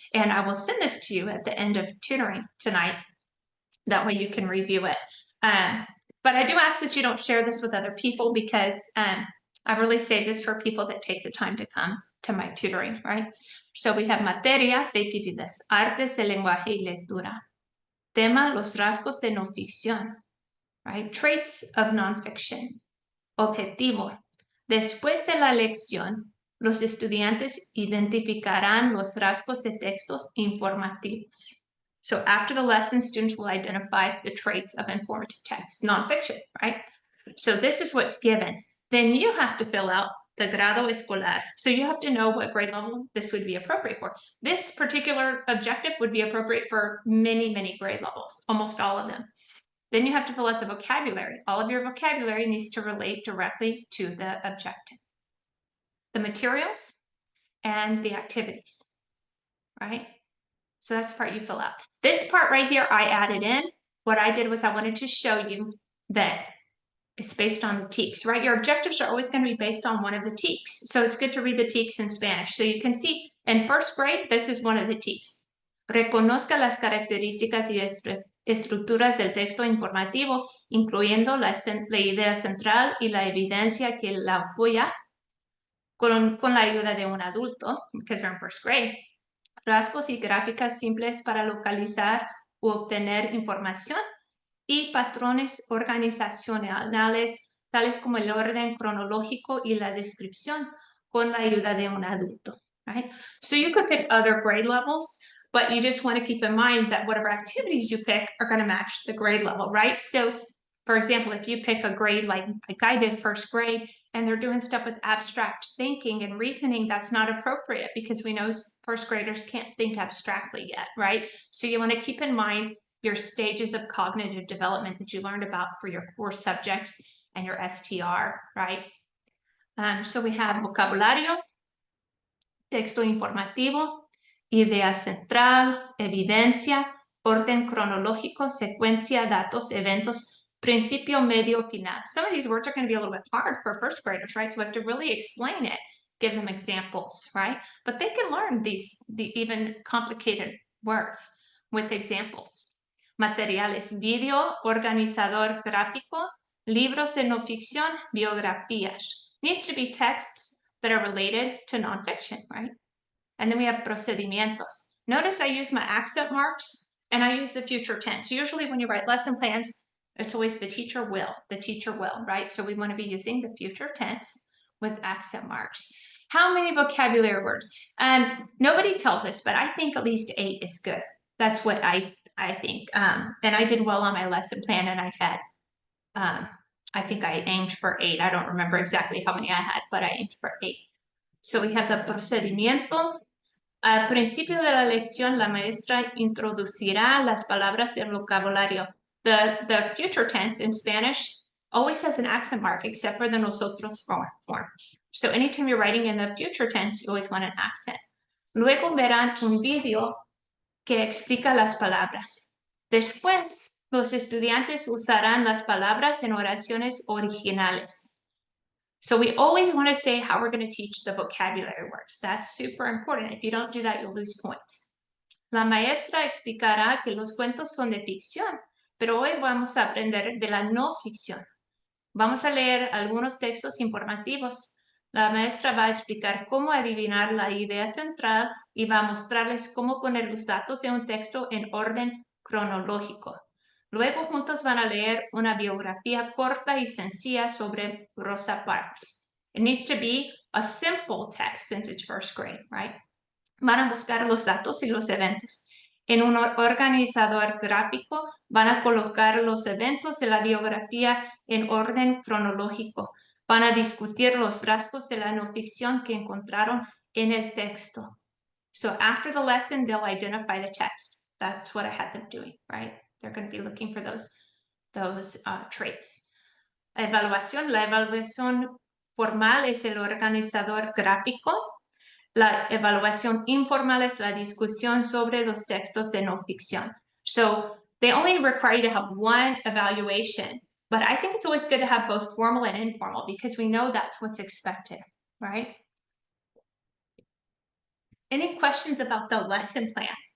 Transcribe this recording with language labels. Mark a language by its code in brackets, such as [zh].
[en] And I will send this to you at the end of tutoring tonight. That way you can review it. But I do ask that you don't share this with other people because I really say this for people that take the time to come to my tutoring, right? So we have materia, they give you this. [es] Artes de lenguaje y lectura. Tema, los rasgos de no ficción, right? [en] Traits of nonfiction. Objetivo. [es] Después de la lección, los estudiantes identificarán los rasgos de textos informativos. [en] So after the lesson, students will identify the traits of informative text, nonfiction, right? So this is what's given. Then you have to fill out the [es] grado escolar. [en] So you have to know what grade level this would be appropriate for. This particular objective would be appropriate for many, many grade levels, almost all of them. Then you have to fill out the vocabulary. All of your vocabulary needs to relate directly to the objective. The materials and the activities, right? So that's the part you fill out. This part right here, I added in. What I did was I wanted to show you that it's based on the TEKS, right? Your objectives are always going to be based on one of the TEKS. So it's good to read the TEKS in Spanish. So you can see in first grade, this is one of the TEKS. [es] Reconozca las características y estructuras del texto informativo, incluyendo la idea central y la evidencia que la apoya con la ayuda de un adulto, [en] because we're in first grade. [es] Rasgos y gráficas simples para localizar u obtener información y patrones organizacionales, tales como el orden cronológico y la descripción, con la ayuda de un adulto, right? [en] So you could pick other grade levels, but you just want to keep in mind that whatever activities you pick are going to match the grade level, right? So, for example, if you pick a grade like I did first grade, and they're doing stuff with abstract thinking and reasoning, that's not appropriate because we know first graders can't think abstractly yet, right? So you want to keep in mind your stages of cognitive development that you learned about for your core subjects and your STR, right? So we have [es] vocabulario, texto informativo, idea central, evidencia, orden cronológico, secuencia, datos, eventos, principio, medio, final. [en] Some of these words are going to be a little bit hard for first graders, right? So we have to really explain it, give them examples, right? But they can learn the even complicated words with examples. [es] Materiales, video, organizador gráfico, libros de no ficción, biografías. [en] Needs to be texts that are related to nonfiction, right? And then we have procedimientos. Notice I use my accent marks and I use the future tense. Usually when you write lesson plans, it's always the teacher will, right? So we want to be using the future tense with accent marks. How many vocabulary words? Nobody tells us, but I think at least 8 is good. That's what I think. And I did well on my lesson plan and I had, I think I aimed for 8. I don't remember exactly how many I had, but I aimed for 8. So we have the procedimiento. [es] Al principio de la lección, la maestra introducirá las palabras del vocabulario. [en] The future tense in Spanish always has an accent mark, except for the nosotros form. So anytime you're writing in the future tense, you always want an accent. [es] Luego verán un video que explica las palabras. Después, los estudiantes usarán las palabras en oraciones originales. [en] So we always want to say how we're going to teach the vocabulary words. That's super important. If you don't do that, you'll lose points. [es] La maestra explicará que los cuentos son de ficción, pero hoy vamos a aprender de la no ficción. Vamos a leer algunos textos informativos. La maestra va a explicar cómo adivinar la idea central y va a mostrarles cómo poner los datos de un texto en orden cronológico. Luego juntos van a leer una biografía corta y sencilla sobre Rosa Parks. [en] It needs to be a simple text since it's first grade, right? [es] Van a buscar los datos y los eventos. En un organizador gráfico van a colocar los eventos de la biografía en orden cronológico. Van a discutir los rasgos de la no ficción que encontraron en el texto. [en] So after the lesson, they'll identify the text. That's what I had them doing, right? They're going to be looking for those traits. [es] Evaluación. La evaluación formal es el organizador gráfico. La evaluación informal es la discusión sobre los textos de no ficción. [en] So they only require you to have one evaluation, but I think it's always good to have both formal and informal because we know that's what's expected, right? Any questions about the lesson plan?